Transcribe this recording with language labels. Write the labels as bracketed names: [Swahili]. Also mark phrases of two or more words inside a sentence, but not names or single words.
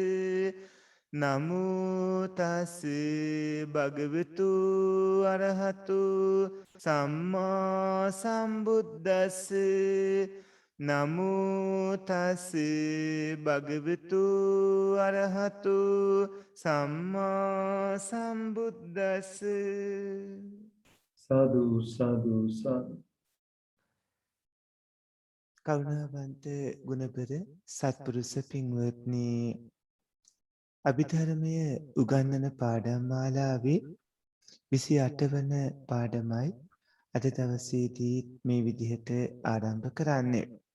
[Pali] නමෝ තස් භගවතු අරහතු සම්මා සම්බුද්දස්ස නමෝ තස් භගවතු අරහතු සම්මා සම්බුද්දස්ස සාදු සාදු සාදු. [Sinhala] කරුණාවන්ත ගුණපෙර සත්පුරුෂ පින්වත්නි, අභිධර්මය උගන්වන පාඩම් මාලාවේ 28 වන පාඩමයි අද දවසේදී මේ විදිහට ආරම්භ කරන්නේ.